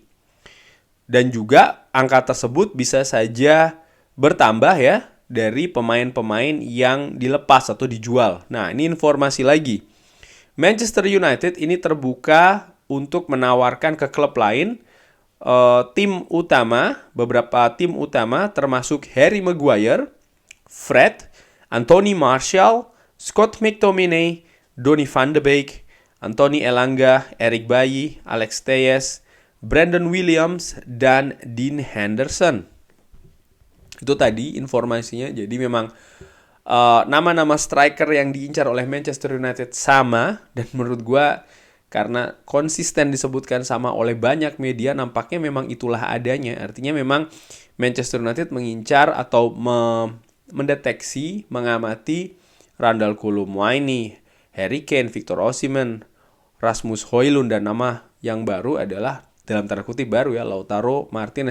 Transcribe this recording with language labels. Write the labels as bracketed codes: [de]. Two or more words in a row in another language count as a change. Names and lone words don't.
[id] Dan juga angka tersebut bisa saja bertambah ya dari pemain-pemain yang dilepas atau dijual. Nah, ini informasi lagi. Manchester United ini terbuka untuk menawarkan ke klub lain tim utama, beberapa tim utama termasuk Harry Maguire, Fred, Anthony Martial, Scott McTominay, Donny van de Beek, Anthony Elanga, Eric Bailly, Alex Telles, Brandon Williams, dan Dean Henderson. Itu tadi informasinya. Jadi memang nama-nama striker yang diincar oleh Manchester United sama. Dan menurut gue karena konsisten disebutkan sama oleh banyak media, nampaknya memang itulah adanya. Artinya memang Manchester United mengincar atau mendeteksi, mengamati Randal Kolo-Muani, Harry Kane, Victor Osimhen, Rasmus Højlund, dan nama yang baru adalah dalam tanda kutip baru ya, Lautaro Martinez.